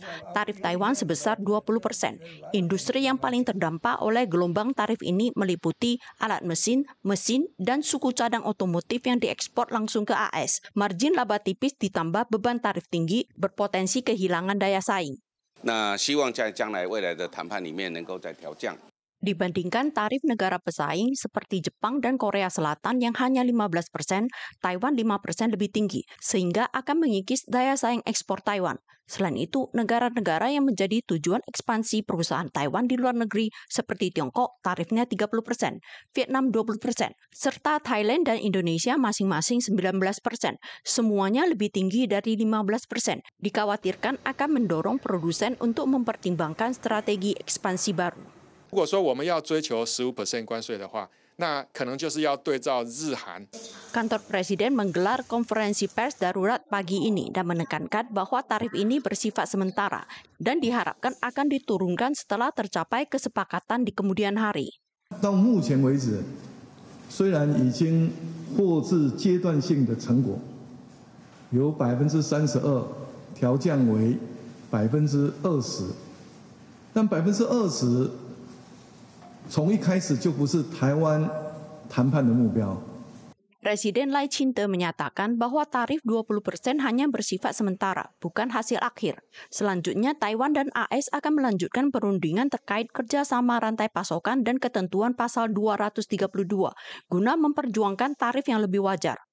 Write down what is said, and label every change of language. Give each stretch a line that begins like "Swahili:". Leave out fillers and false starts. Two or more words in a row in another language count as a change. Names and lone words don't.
Indonesian: Tarif Taiwan sebesar 20%. Industri yang paling terdampak oleh gelombang tarif ini meliputi alat mesin, dan suku cadang otomotif yang diekspor langsung ke AS. Margin laba tipis ditambah beban tarif tinggi berpotensi kehilangan daya saing.
Chinese: 那希望在将来未来的谈判里面能够再调降。
Indonesian: Dibandingkan tarif negara pesaing seperti Jepang dan Korea Selatan yang hanya 15%, Taiwan 5% lebih tinggi, sehingga akan mengikis daya saing ekspor Taiwan. Selain itu, negara-negara yang menjadi tujuan ekspansi perusahaan Taiwan di luar negeri seperti Tiongkok tarifnya 30%, Vietnam 20%, serta Thailand dan Indonesia masing-masing 19%. Semuanya lebih tinggi dari 15%. Dikhawatirkan akan mendorong produsen untuk mempertimbangkan strategi ekspansi baru.
Chinese: 如果说我们要追求15% 关税的话，那可能就是要对照日韩。
Indonesian: Kantor Presiden menggelar konferensi pers darurat pagi ini dan menekankan bahwa tarif ini bersifat sementara dan diharapkan akan diturunkan setelah tercapai kesepakatan di kemudian hari.
Chinese: 到目前为止，虽然已经获致阶段性的成果，由32%调降为20%，但20%。从一开始就不是台湾谈判的目标。
Indonesian: Presiden Lai Ching-te menyatakan bahwa tarif 20% hanya bersifat sementara, bukan hasil akhir. Selanjutnya, Taiwan dan AS akan melanjutkan perundingan terkait kerjasama rantai pasokan dan ketentuan pasal 232 guna memperjuangkan tarif yang lebih wajar.